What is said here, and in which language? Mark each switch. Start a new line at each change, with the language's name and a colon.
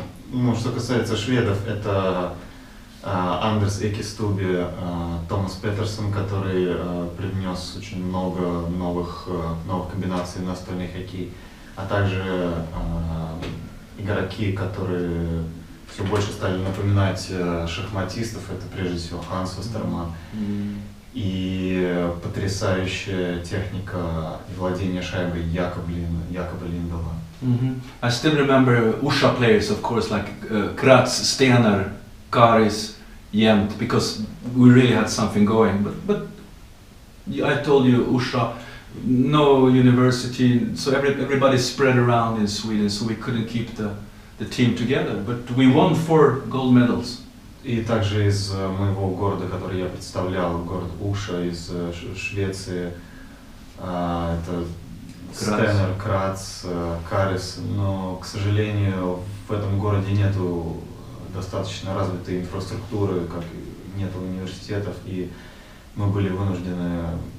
Russian: Ну, что касается шведов, это Андерс Экестубе, Томас Петерсон, который привнес очень много новых комбинаций в настольный хоккей, а также игроки, которые все больше стали напоминать шахматистов. Это прежде всего Ханс Вестерман. И потрясающая техника и владение шайбой Якоба Линдела.
English: I still remember Usha players, of course, like Kratz, Stener, Karis, Jent, because we really had something going. But I told you, Usha, no university, so everybody spread around in Sweden, so we couldn't keep the team together. But we won 4 gold medals.
Russian: И также из моего города, который я представлял, город Уша из Швеции, это Стенер, Крац, Карис, но, к сожалению, в этом городе нету достаточно развитой инфраструктуры, как нету университетов, и мы были вынуждены